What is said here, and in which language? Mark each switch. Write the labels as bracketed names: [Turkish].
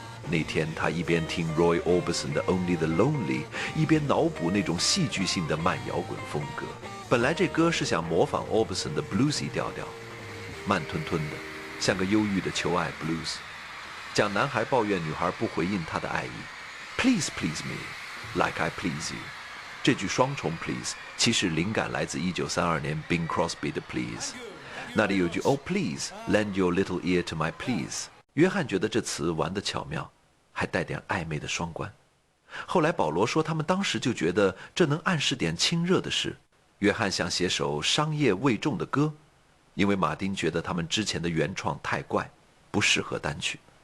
[Chinese] 那天他一边听 Roy Orbison 的 Only the Lonely， 一边脑补那种戏剧性的慢摇滚风格。本来这歌是想模仿 Orbison 的 bluesy 调调，慢吞吞的，像个忧郁的求爱 blues， 讲男孩抱怨女孩不回应他的爱意。 [English] Please please me, like I please you。 [Chinese] 这句双重 [English] please [Chinese] 其实灵感来自1932年 [English] Bing Crosby 的 Please， [Chinese] 那里有句 [English] Oh please, lend your little ear to my please。 [Chinese] 约翰觉得这词玩得巧妙，还带点暧昧的双关。后来保罗说，他们当时就觉得这能暗示点亲热的事。约翰想写首商业味重的歌，因为马丁觉得他们之前的原创太怪，不适合单曲。